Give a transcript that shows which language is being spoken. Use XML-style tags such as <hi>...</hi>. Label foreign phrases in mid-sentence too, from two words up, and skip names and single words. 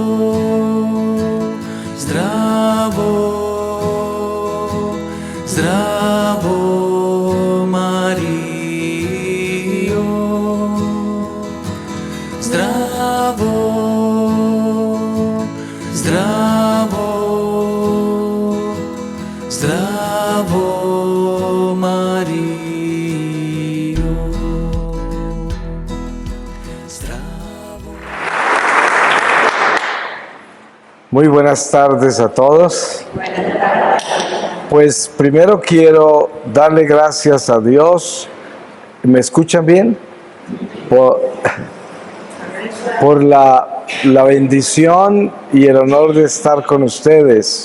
<sr>Zdravo, zdravo Marijo, zdravo, zdravo, zdravo Marijo, zdravo.</sr> <es>Muy buenas tardes a todos. Pues primero quiero darle gracias a Dios. ¿Me escuchan bien? Por la bendición y el honor de estar con ustedes.</es>